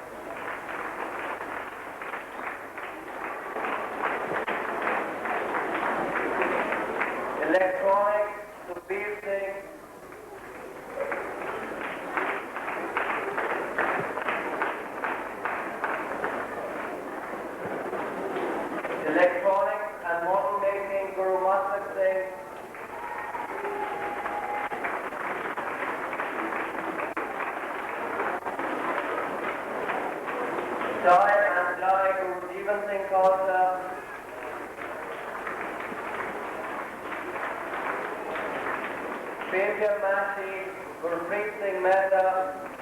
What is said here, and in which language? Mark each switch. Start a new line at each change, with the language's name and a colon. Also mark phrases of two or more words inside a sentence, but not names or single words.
English: Electronics to Vincent. Electronics and model making, Guru Masak Singh. Jai and Jai Guru Jeevan Singh Khalsa. Papier Mashi, Gurpreet Singh Mehta.